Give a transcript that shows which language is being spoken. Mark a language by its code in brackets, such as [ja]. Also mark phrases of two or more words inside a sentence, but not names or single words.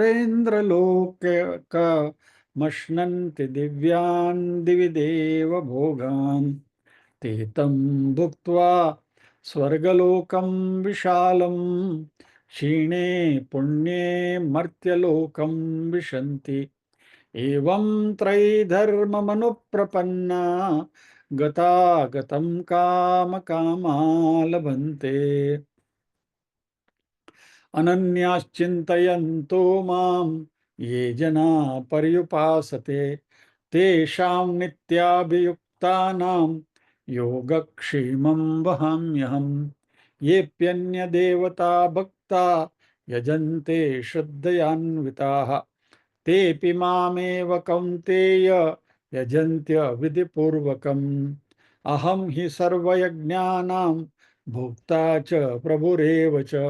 [sa] સુરેન્દ્રલોકમશ્નન્તિ દિવ્યાન દિવિ દેવ ભોગાન તે તમ ભુક્ત્વા સ્વર્ગલોકમ વિશાલમ ક્ષીણે પુણ્યે મર્ત્યલોકમ વિશન્તિ એવં ત્રૈધર્મમનુપ્રપન્ના ગતાગતમ કામકામા લભન્તે અનન્યાશ્ચિંતયન્તો મામ યે જના પર્યુપાસતે તેષાં નિત્યાભિયુક્તાનાં योगक्षेमं वहाम्यहम्। येऽप्यन्यदेवता भक्ता यजन्ते श्रद्धयान्विताः तेऽपि मामेव कौन्तेय यजन्त्य विधिपूर्वकम्। अहं हि सर्वयज्ञानां भोक्ता च प्रभुरेव च।